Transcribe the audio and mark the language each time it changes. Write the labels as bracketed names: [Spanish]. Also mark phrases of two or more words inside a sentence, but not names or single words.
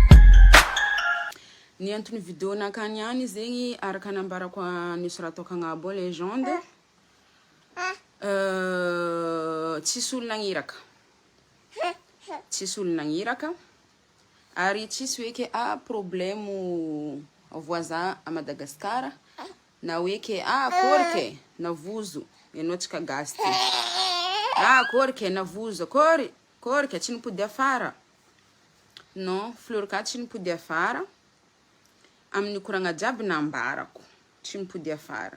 [Malagasy] Ny antony vidéo nakany any zegny araka nambarako nisy raha ataoko agnabo légende. Tsisy olo nagniraka. Tsisy olo nagniraka. Ary tsisy hoe ke [French] problème voisin à Madagascar [Malagasy] na hoe ke akory ke navozo ianao tsika gasy ty. Akory ke navozo kory ke tsy nipody afara. Non, Florica tsy nipody afara. Amin'ny koragna jiaby nambarako tsy nipody afara.